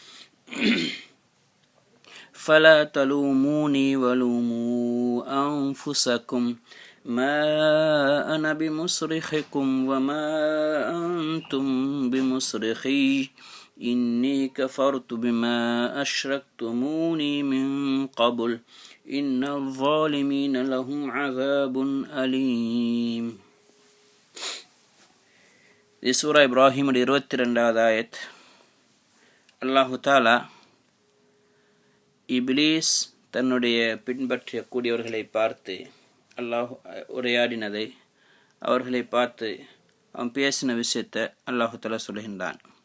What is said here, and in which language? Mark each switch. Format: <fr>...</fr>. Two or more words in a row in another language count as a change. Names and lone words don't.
<ar>فلا تلوموني ولوموا أنفسكم ما أنا بمصرخكم وما أنتم بمصرخي إني كفرت بما أشركتموني من قبل إن الظالمين لهم عذاب أليم.</ar> <ta>இது சூரா இப்ராஹிம் 22வது ஆயத்.</ta> <ar>الله تعالى</ar> <ta>இப்லீஸ் தன்னுடைய பின்பற்றிய கூடியவர்களை பார்த்து அல்லாஹ் உரையாடினதை அவர்களை பார்த்து அவன் பேசின விஷயத்தை</ta> <ar>الله تعالى</ar> <ta>சொல்கின்றான்.</ta>